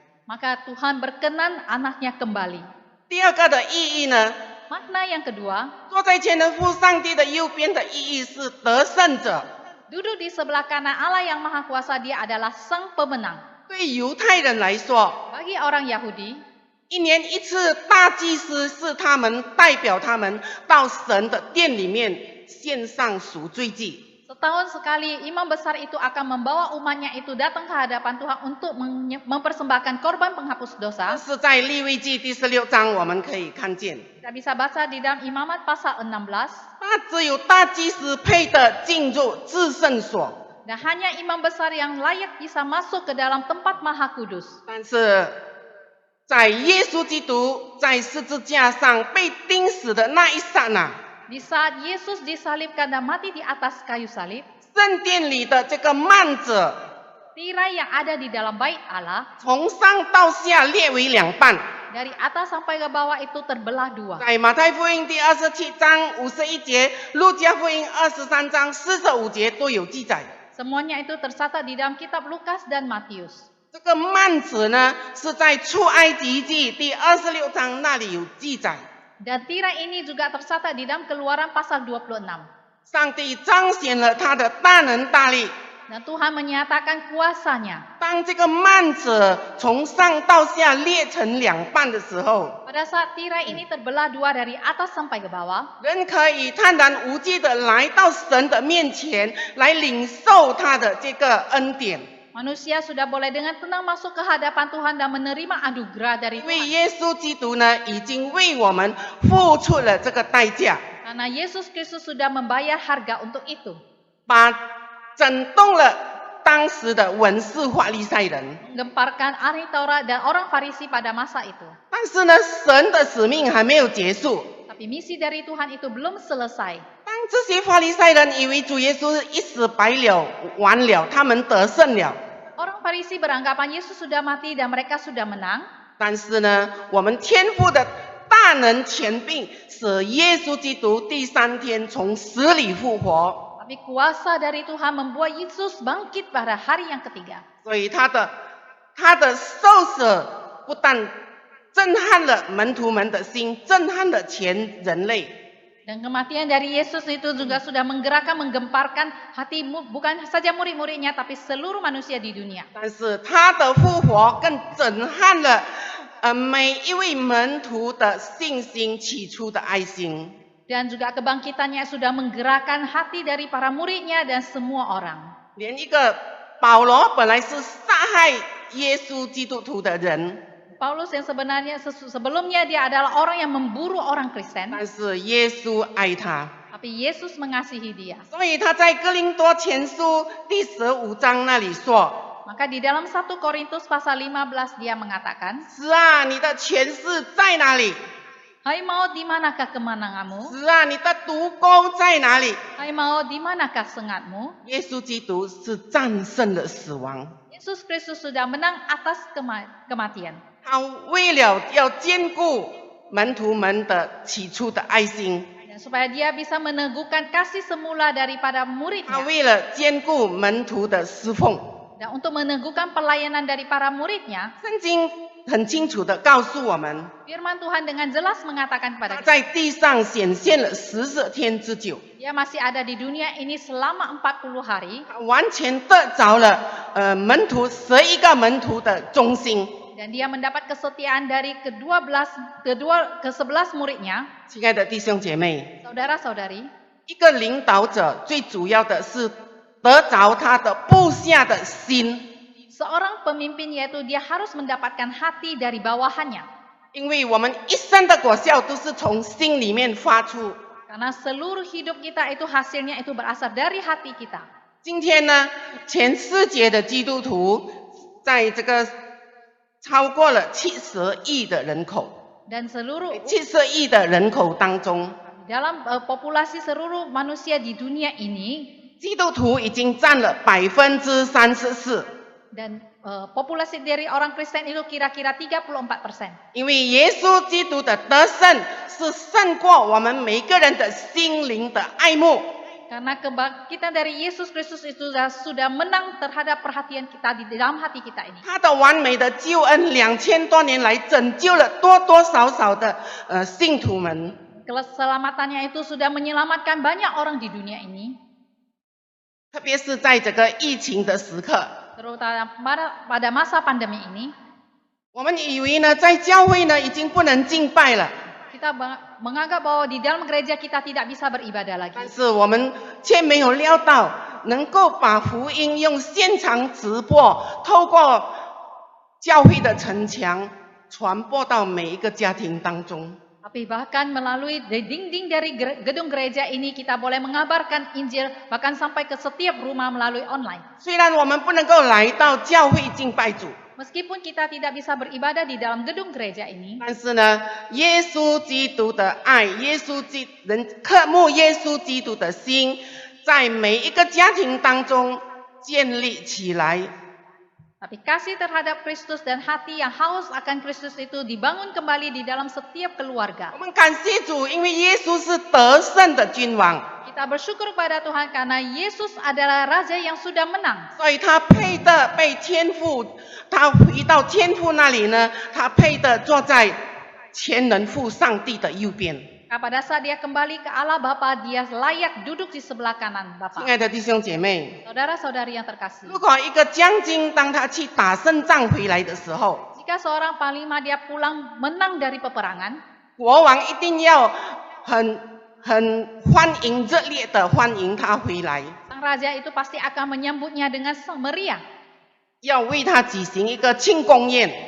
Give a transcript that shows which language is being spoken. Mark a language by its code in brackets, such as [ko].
[id] Maka Tuhan berkenan anaknya kembali. [zh] 第二个的意义呢， [id] Makna yang kedua, [zh] 坐在前的父上帝的右边的意义是得胜者。 [id] duduk di sebelah kanan Allah yang Maha Kuasa, dia adalah sang pemenang. [zh] 对犹太人来说， [id] Bagi orang Yahudi, [zh] 1年1次大祭司是他们代表他们到神的殿里面献上赎罪祭。 [id] setahun sekali imam besar itu akan membawa umatnya itu datang ke hadapan Tuhan untuk mempersembahkan korban penghapus [zh] 这 [id] dosa. [zh] 是在利未记第16章我们可以看见， [id] Kita bisa baca di dalam Imamat pasal 16. [zh] 那只有大祭司配得进入至圣所。 [id] Dan hanya imam besar yang layak bisa masuk ke dalam tempat maha kudus. [zh] 但是在耶稣基督在十字架上被钉死的那一刹那， [id] Di saat Yesus disalibkan dan mati di atas kayu salib, [zh] 圣殿里的这个幔子 [id] tirai yang ada di dalam bait Allah [zh] 从上到下裂为2半。 [id] dari atas sampai ke bawah itu terbelah 2. [zh] 在马太福音第27章51节、路加福音23章45节都有记载。 [id] Semuanya itu tercatat di dalam kitab Lukas dan Matius. [zh] 这个幔子呢，是在出埃及记第26章那里有记载。 [id] Dan tirai ini juga tercatat di dalam Keluaran pasal 26. [zh] 上帝彰显了他的大能大力。 [id] Dan Tuhan menyatakan kuasanya. [zh] 当这个幔子从上到下裂成2半的时候， [id] Pada saat tirai ini terbelah 2 dari atas sampai ke bawah, [zh] 人可以坦然无惧的来到神的面前，来领受他的这个恩典。 [id] manusia sudah boleh dengan tenang masuk ke hadapan Tuhan dan menerima anugerah dari [zh] 因为 [id] Tuhan. [zh] 耶稣基督呢，已经为我们付出了这个代价， [id] Karena Yesus Kristus sudah membayar harga untuk itu. [zh] 把震动了当时的文士法利赛人。 [id] Menggemparkan ahli Taurat dan orang Farisi pada masa itu. [zh] 但是呢，神的使命还没有结束。 [id] Tapi misi dari Tuhan itu belum selesai. [zh] 当这些法利赛人以为主耶稣一死百了、完了，他们得胜了。 [id] Orang Farisi beranggapan Yesus sudah mati dan mereka sudah menang. [zh] 但是呢，我们天父的大能权柄，使耶稣基督第3天从死里复活。 [id] Tapi kuasa dari Tuhan membuat Yesus bangkit pada hari yang ketiga. [zh] 所以他的受死不但震撼了门徒们的心，震撼了全人类。 [id] Dan kematian dari Yesus itu juga sudah menggerakkan, menggemparkan hati bukan saja murid-muridnya, tapi seluruh manusia di dunia. [zh] 但是他的复活更震撼了每一位门徒的信心，起初的爱心。 [id] Dan juga kebangkitannya sudah menggerakkan hati dari para muridnya dan semua orang. [zh] 连一个保罗本来是杀害耶稣基督徒的人， [id] Paulus yang sebenarnya sebelumnya dia adalah orang yang memburu orang Kristen, [zh] 但是耶稣爱他， [id] tapi Yesus mengasihi dia. [zh] 所以他在哥林多前书第15章那里说 [id] Maka di dalam 1 Korintus pasal 15 dia mengatakan, [zh] 死啊，你的权势在哪里？ [id] Hai maut, di manakah kemenanganmu? [zh] 死啊，你的毒钩在哪里？ [id] Hai maut, di manakah sengatmu? [zh] 耶稣基督是战胜了死亡， [id] Yesus Kristus sudah menang atas kematian. [zh] 他为了要兼顾门徒们的起初的爱心， [id] Dan supaya dia bisa meneguhkan kasih semula daripada [zh] 他 [id] muridnya. [zh] 为了兼顾门徒的侍奉， [id] Dan untuk meneguhkan pelayanan dari para muridnya, [zh] 圣经很清楚的告诉我们， [id] firman Tuhan dengan jelas mengatakan kepada kita, [zh] 在地上显现了40天之久， [id] dia masih ada di dunia ini selama 40 hari. [zh] 他完全得着了门徒11个门徒的忠心。 [id] Dan dia mendapat kesetiaan dari ke-11 muridnya. [zh] 亲爱的弟兄姐妹， [id] Saudara-saudari, [zh] 一个领导者最主要的是得着他的部下的心， [id] seorang pemimpin yaitu dia harus mendapatkan hati dari bawahannya. [zh] 因为我们一生的果效都是从心里面发出。 [id] Karena seluruh hidup kita itu hasilnya itu berasal dari hati kita. [zh] 今天呢，全世界的基督徒在这个超过了70亿的人口， [id] Dan seluruh [zh] 70亿的人口当中， [id] dalam populasi seluruh manusia di dunia ini, [zh] 基督徒已经占了34%。 [id] dan populasi dari orang Kristen itu kira-kira 34%. [zh] 因为耶稣基督的得胜是胜过我们每个人的心灵的爱慕。 [id] Karena kebangkitan dari Yesus Kristus itu sudah menang terhadap perhatian kita di dalam hati kita ini. [zh] 他的完美的救恩2000多年来拯救了多多少少的信徒们。 [id] Keselamatannya itu sudah menyelamatkan banyak orang di dunia ini. [zh] 特别是在这个疫情的时刻， [id] Terutama pada masa pandemi ini. [zh] 我们以为呢，在教会呢已经不能敬拜了。 [id] Kita menganggap bahwa di dalam gereja kita tidak bisa beribadah lagi. [zh] 但是我们却没有料到，能够把福音用现场直播，透过教会的城墙传播到每一个家庭当中。 [id] Tapi bahkan melalui dinding dari gedung gereja ini kita boleh mengabarkan Injil bahkan sampai ke setiap rumah melalui online. [zh] 虽然我们不能够来到教会敬拜主， [id] Meskipun kita tidak bisa beribadah di dalam gedung gereja ini, [zh] 但是呢，耶稣基督的爱，人渴慕耶稣基督的心，在每一个家庭当中建立起来。 [id] tapi kasih terhadap Kristus dan hati yang haus akan Kristus itu dibangun kembali di dalam setiap keluarga. [zh] 我们感谢主，因为耶稣是得胜的君王， [id] Kita bersyukur kepada Tuhan karena Yesus adalah Raja yang sudah menang. [zh] 所以他配得被天父，他回到天父那里呢，他配得坐在全能父上帝的右边。 [id] Pada saat dia kembali ke Allah Bapa, dia layak duduk di sebelah kanan [zh] 亲 [id] Bapa. [zh] 爱的弟兄姐妹， [id] Saudara-saudari yang terkasih, [zh] 如果一个将军当他去打胜仗回来的时候， [id] jika seorang panglima dia pulang menang dari peperangan, [zh] 国王一定要很欢迎热烈的欢迎他回来， [id] sang raja itu pasti akan menyambutnya dengan meriah [zh] 要为他举行一个庆功宴，